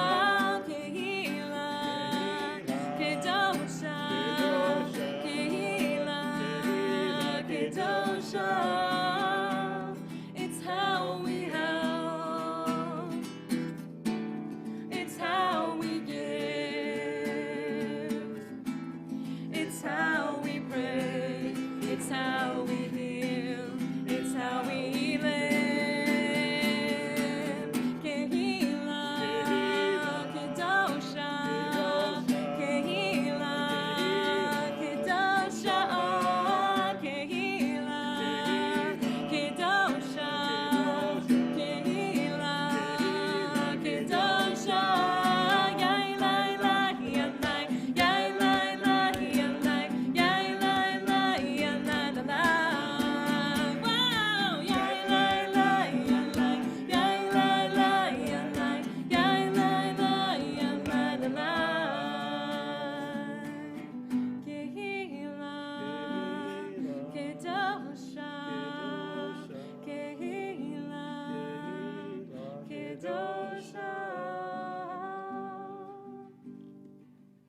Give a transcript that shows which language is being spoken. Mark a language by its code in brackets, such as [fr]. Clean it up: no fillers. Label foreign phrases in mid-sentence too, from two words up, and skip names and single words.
[en] It's how we help. It's how we give. It's how we pray. It's how we heal. It's how we live. [he] קהילה, קדושה, קהילה, קדושה, קהילה, קדושה, קהילה, קדושה. Yai lai lai yanai, yai lai lai yanai, yai lai lai yanai la la. Wow, yai lai lai yanai, yai lai lai yanai, yai lai lai yanai la la. קהילה, קדושה, קהילה, Kedosha. שבת שלום.